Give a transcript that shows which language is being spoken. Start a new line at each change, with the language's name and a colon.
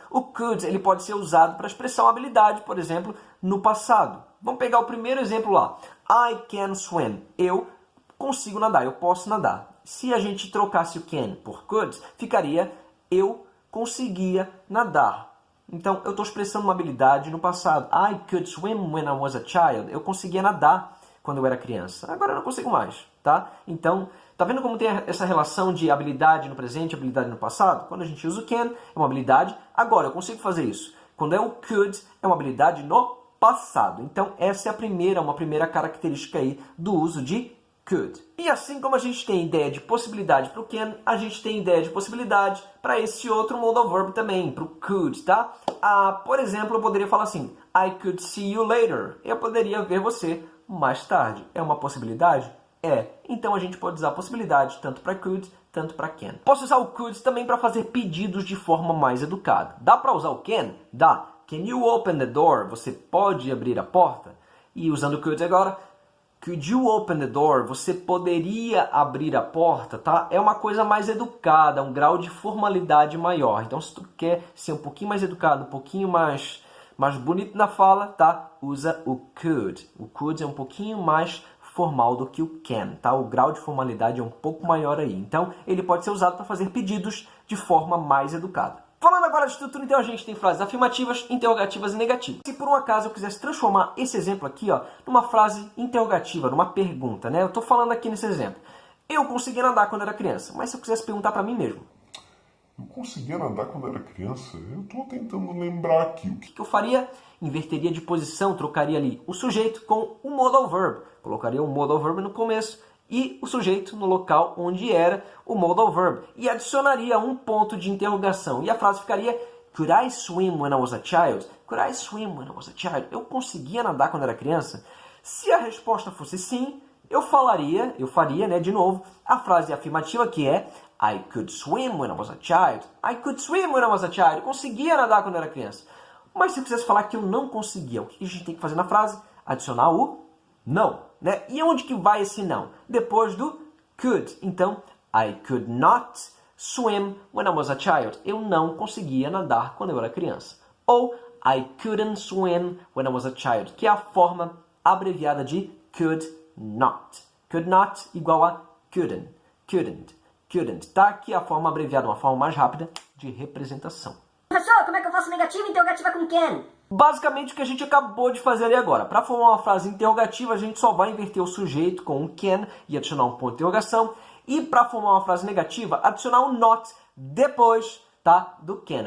Portuguese: O could, ele pode ser usado para expressar uma habilidade, por exemplo, no passado. Vamos pegar o primeiro exemplo lá.
English: I can swim.
Portuguese: Eu consigo nadar, eu posso nadar. Se a gente trocasse o can por could, ficaria eu conseguia nadar. Então, eu estou expressando uma habilidade no passado.
English: I could swim when I was a child.
Portuguese: Eu conseguia nadar quando eu era criança. Agora eu não consigo mais, tá? Então, tá vendo como tem essa relação de habilidade no presente e habilidade no passado? Quando a gente usa o can, é uma habilidade. Agora, eu consigo fazer isso. Quando é o could, é uma habilidade no passado. Então, essa é uma primeira característica aí do uso de could. E assim como a gente tem ideia de possibilidade para o can, a gente tem ideia de possibilidade para esse outro modal verb também, para o could, tá? Por exemplo, eu poderia falar assim,
English: I could see you later.
Portuguese: Eu poderia ver você mais tarde. É uma possibilidade? É. Então a gente pode usar possibilidade tanto para could, tanto para can. Posso usar o could também para fazer pedidos de forma mais educada. Dá para usar o can? Dá.
English: Can you open the door?
Portuguese: Você pode abrir a porta? E usando o could agora,
English: could you open the door?
Portuguese: Você poderia abrir a porta, tá? É uma coisa mais educada, um grau de formalidade maior. Então, se tu quer ser um pouquinho mais educado, um pouquinho mais bonito na fala, tá? Usa o could. O could é um pouquinho mais formal do que o can, tá? O grau de formalidade é um pouco maior aí. Então, ele pode ser usado para fazer pedidos de forma mais educada. Falando agora de estrutura, então a gente tem frases afirmativas, interrogativas e negativas. Se por um acaso eu quisesse transformar esse exemplo aqui, ó, numa frase interrogativa, numa pergunta, né? Eu estou falando aqui nesse exemplo. Eu conseguia nadar quando era criança, mas se eu quisesse perguntar para mim mesmo. Eu conseguia nadar quando era criança? Eu estou tentando lembrar aqui. O que eu faria? Inverteria de posição, trocaria ali o sujeito com o modal verb. Colocaria o modal verb no começo e o sujeito no local onde era o modal verb. E adicionaria um ponto de interrogação. E a frase ficaria
English: Could I swim when I was a child? Could I swim when I was a child?
Portuguese: Eu conseguia nadar quando era criança? Se a resposta fosse sim, eu faria, né, de novo, a frase afirmativa que é
English: I could swim when I was a child. I could swim when I was a child.
Portuguese: Eu conseguia nadar quando era criança. Mas se eu quisesse falar que eu não conseguia, o que a gente tem que fazer na frase? Adicionar o não, né? E onde que vai esse não? Depois do could.
English: Então, I could not swim when I was a child.
Portuguese: Eu não conseguia nadar quando eu era criança. Ou
English: I couldn't swim when I was a child,
Portuguese: que é a forma abreviada de could not.
English: Could not igual a couldn't. Couldn't, tá?
Portuguese: Que é a forma abreviada, uma forma mais rápida de representação. Professor, como é que eu faço negativa e interrogativa com can? Basicamente o que a gente acabou de fazer ali agora. Para formar uma frase interrogativa, a gente só vai inverter o sujeito com o can e adicionar um ponto de interrogação. E para formar uma frase negativa, adicionar um not depois, tá, do can.